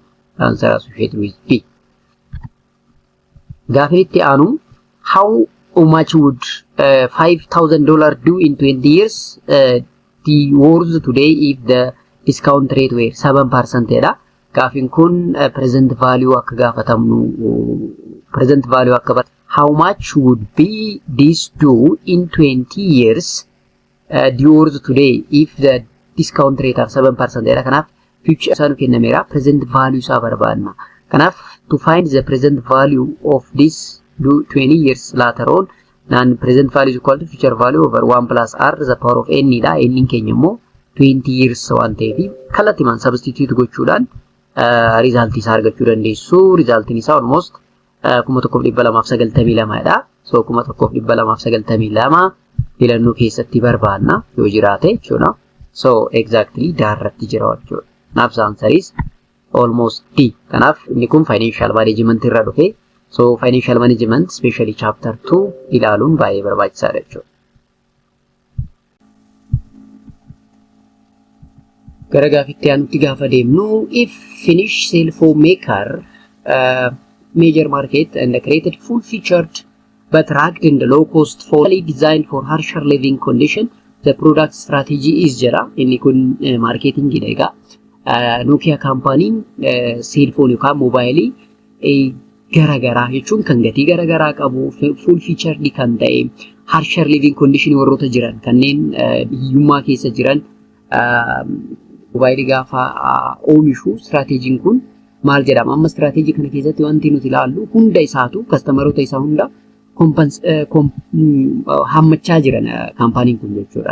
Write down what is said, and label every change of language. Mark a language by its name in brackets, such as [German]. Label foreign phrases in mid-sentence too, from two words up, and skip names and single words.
[English] The answer associated with B. [Oromo] Gaafin itti aanu [English] how much would $5,000 do in 20 years the worth today if the discount rate were 7% dha. [Oromo] Gaafin kun [English] present value [Oromo] akka gaafatamnu [English] present value akka how much would be this do in 20 years the worth today if the discount rate are 7% dha. [Oromo] Kanaaf future isaanu kennameera [English] present value [Oromo] isaa barbaadna. [English] Kanaaf to find the present value of this do 20 years later on and present value is equal to future value over 1 plus r the power of n dha. [Oromo] N keenya immoo 20 years waan ta'eef kallattiimaan substitute gochuudhaan result isaa argachuu dandeessu. Resultiin isaa almost 1292 dha. So 1292 filannoo keessatti barbaanna yoo jiraate jechuudha. [English] So exactly [Oromo] daarratti jira jechuudha. [English] Naaf answer is almost D. [Oromo] Kanaaf inni kun [English] financial management [Oromo] irra dhufe. [English] So financial management especially chapter 2 [Oromo] ilaaluun baay'ee barbaachisaadha jechuudha. Gara gaafitti aanutti gaafa deemnu [English] if Finnish cell phone maker major market and created full featured but ranked in the low cost fully designed for harsher living condition, the product strategy is jira. [Oromo] Inni kun marketing gidha. Nokia [English] company cell phone [Oromo] yookaan mobile garagaraa jechuun kan gatii garagaraa qabu [English] full featured [Oromo] kan ta'e [English] harsher living condition [Oromo] warroota jiran kanneen hiyyummaa keessa jiran mobile gaafa oomishu strategiin kun maal jedhama? Amma strategy kana keessatti wanti nuti ilaallu hunda isaatu customerota isaa hunda hammachaa jiran kaampaaniin kun jechuudha.